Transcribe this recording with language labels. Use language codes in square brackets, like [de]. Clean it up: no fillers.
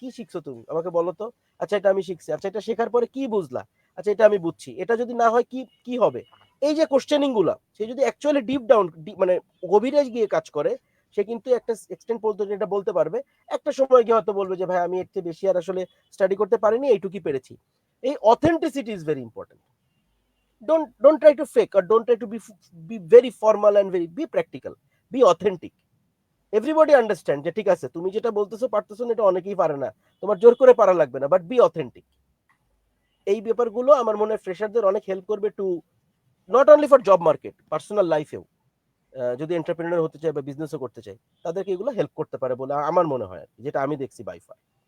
[bn] কি শিখছো তুমি আমাকে বলো তো? আচ্ছা এটা আমি শিখছি। আচ্ছা এটা শেখার পরে কি বুঝলা? আচ্ছা এটা আমি বুঝছি। এটা যদি না হয় কি কি হবে? এই যে কোশ্চেনিং গুলা, সে যদি অ্যাকচুয়ালি ডিপ ডাউন মানে গভীরে গিয়ে কাজ করে, সে কিন্তু একটা এক্সটেন্ট পর্যন্ত এটা বলতে পারবে। একটা সময় গিয়ে হয়তো বলবে যে ভাই আমি এর চেয়ে বেশি আর আসলে স্টাডি করতে পারিনি, এইটুকুই পেরেছি। [en] এই authenticity is very important. Don't try to fake, or don't try to be very formal and be practical, be authentic. Everybody understand [bn] যে ঠিক আছে তুমি যেটা বলতেছো পারতেছো না, এটা অনেকেই পারে না, তোমার জোর করে পারা লাগবে না, [en] But be authentic. [bn] এই ব্যাপারগুলো আমার মনে হয় ফ্রেশারদের অনেক হেল্প করবে [en] to not only for job market, [bn] personal লাইফেও যদি এন্টারপ্রেনার হতে চায় বা বিজনেসও করতে চায় তাদেরকে এগুলো হেল্প করতে পারে বলে আমার মনে হয়, যেটা আমি দেখছি বাই ফার।